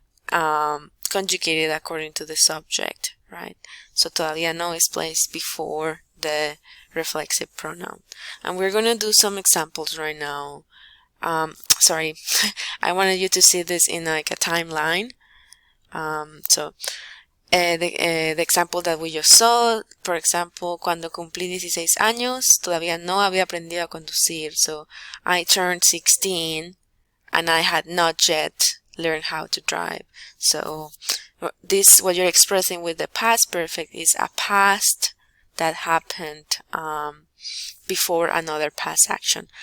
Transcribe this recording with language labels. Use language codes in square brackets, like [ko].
[en] conjugated according to the subject, right? So todavía no is placed before the reflexive pronoun. And we're going to do some examples right now. Sorry, I wanted you to see this in like a timeline. The example that we just saw, for example, [es] cuando cumplí 16 años, todavía no había aprendido a conducir. [en] So I turned 16 and I had not yet learned how to drive. So this, what you're expressing with the past perfect, is a past that happened before another past action.